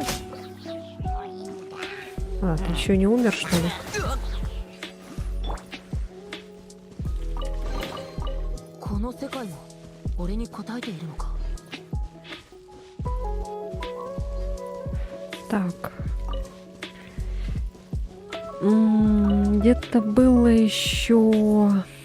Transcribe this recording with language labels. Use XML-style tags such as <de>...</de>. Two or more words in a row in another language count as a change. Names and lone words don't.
<ru>А, ты еще не умер, что ли?</ru> <ja>叩いているのか。</ja> <ru>Так. Где-то было еще...</ru>